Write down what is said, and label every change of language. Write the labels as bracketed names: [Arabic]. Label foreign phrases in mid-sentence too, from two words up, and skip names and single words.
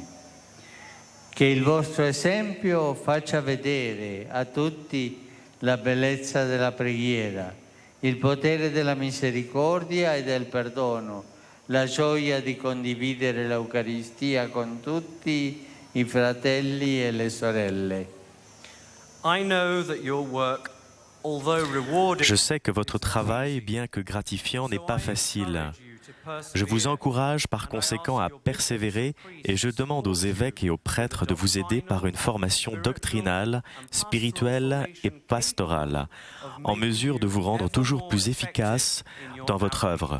[Italian] Che il vostro esempio faccia vedere a tutti la bellezza della preghiera, il potere della misericordia e del perdono, la gioia di condividere l'Eucaristia con tutti i fratelli e le sorelle. [French] Je sais que votre travail, bien que gratifiant, n'est pas facile. Je vous encourage par conséquent à persévérer et je demande aux évêques et aux prêtres de vous aider par une formation doctrinale, spirituelle et pastorale, en mesure de vous rendre toujours plus efficace dans votre œuvre.